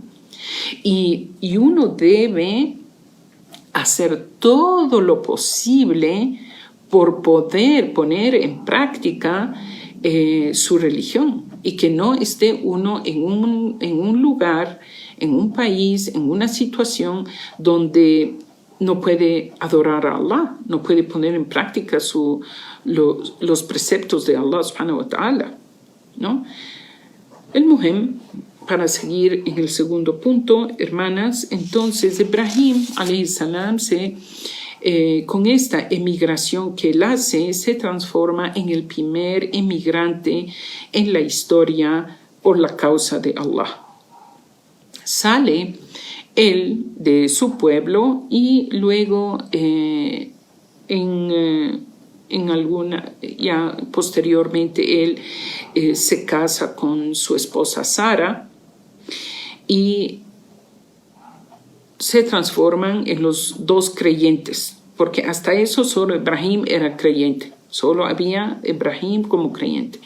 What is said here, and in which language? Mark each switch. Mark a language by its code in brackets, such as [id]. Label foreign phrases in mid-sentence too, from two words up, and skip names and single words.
[es] Y uno debe hacer todo lo posible por poder poner en práctica su religión, y que no esté uno en un lugar, en un país, en una situación donde no puede adorar a Allah, no puede poner en práctica los preceptos de Allah [ar] سبحانه وتعالى, [es] ¿no? El muhim, para seguir en el segundo punto, hermanas, entonces Ibrahim [ar] عليه السلام [es] con esta emigración que él hace, se transforma en el primer emigrante en la historia por la causa de Allah. Sale él de su pueblo, y luego ya posteriormente él se casa con su esposa Sara, y se transforman en los dos creyentes, porque hasta eso solo Ibrahim era creyente, solo había Ibrahim como creyente.